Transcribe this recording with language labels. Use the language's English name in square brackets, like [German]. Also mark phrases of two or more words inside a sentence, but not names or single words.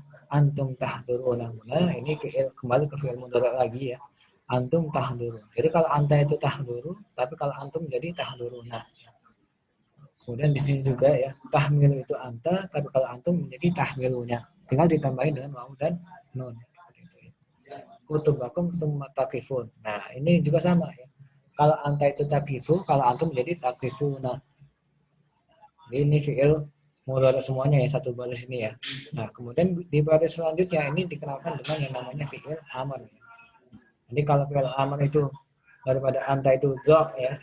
[Arabic] أنتم تحضرون هنا [Indonesian] ini fi'il kembali ke [Arabic] فعل مضارع [Indonesian] lagi ya. [Arabic] أنتم تحضرون. [Indonesian] Jadi kalau anta itu tahduru, tapi kalau antum jadi tahduruna. Kemudian di sini juga ya, tahmilu itu anta, tapi kalau antum menjadi tahmilunya. Tinggal ditambahin dengan wawu dan nun. [Arabic] كتبكم ثم تقفون. [Indonesian] Nah, ini juga sama ya. Kalau anta itu takifu, kalau antum menjadi takifuna. Ini [Arabic] فعل مضارع [Indonesian] semuanya ya, satu baris ini ya. Nah, kemudian di baris selanjutnya ini dikenalkan dengan yang namanya [Arabic] فعل أمر. [Indonesian] Jadi kalau [Arabic] فعل أمر [Indonesian] itu daripada anta itu zo ya.